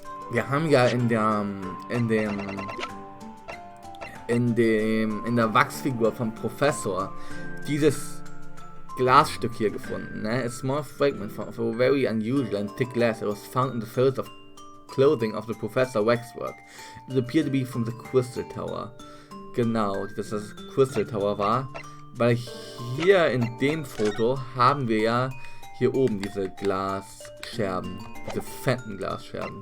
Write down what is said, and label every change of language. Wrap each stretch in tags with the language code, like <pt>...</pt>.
<de>Wir haben ja in der Wachsfigur vom Professor dieses Glasstück hier gefunden, ne?</de> <en>A small fragment of a very unusual and thick glass that was found in the folds of clothing of the Professor Waxwork. It appeared to be from the Crystal Tower.</en> <de>Genau, dass das Crystal Tower war, weil hier in dem Foto haben wir ja hier oben diese Glasscherben, diese fetten Glasscherben.</de>